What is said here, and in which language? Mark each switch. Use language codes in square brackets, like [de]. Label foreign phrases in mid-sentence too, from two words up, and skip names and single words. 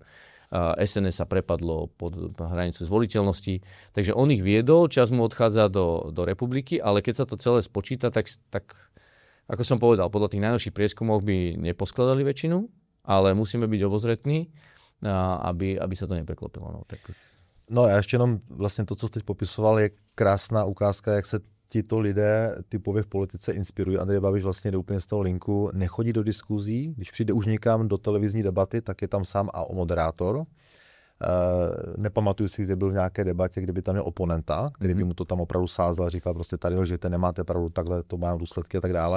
[sk] SNS sa prepadlo pod hranicu zvoliteľnosti, takže on ich viedol, čas mu odchádza do republiky, ale keď sa to celé spočíta, tak ako som povedal, podľa tých najnovších prieskumov by neposkladali väčšinu, ale musíme byť obozretní, aby sa to nepreklopilo. [cs] No a ještě jenom vlastně to, co jsi teď popisoval, je krásná ukázka, jak se tito lidé typově v politice inspirují. Andrej Babiš vlastně jde úplně z toho linku, nechodí do diskuzí, když přijde už někam do televizní debaty, tak je tam sám a moderátor. Nepamatuju si, kde byl v nějaké debatě, kde by tam měl oponenta, který by mu to tam opravdu sázel a říkal prostě tady lžete, nemáte pravdu, takhle to má důsledky a tak dále.